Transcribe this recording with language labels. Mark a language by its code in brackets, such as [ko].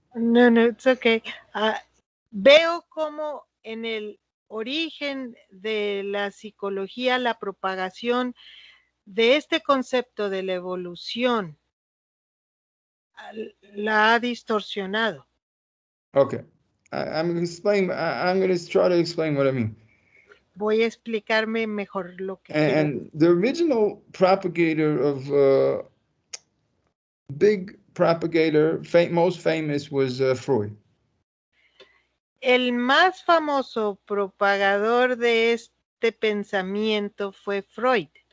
[en] No, it's okay. [es] Veo como en el origen de la psicología, la propagación de este concepto de la evolución la ha distorsionado. [en] Okay, I'm going to try to explain what I mean. [es] Voy a explicarme mejor lo que quiero. [en] And the original propagator of big propagator, most famous was Freud. [es] El más famoso propagador de este pensamiento fue Freud.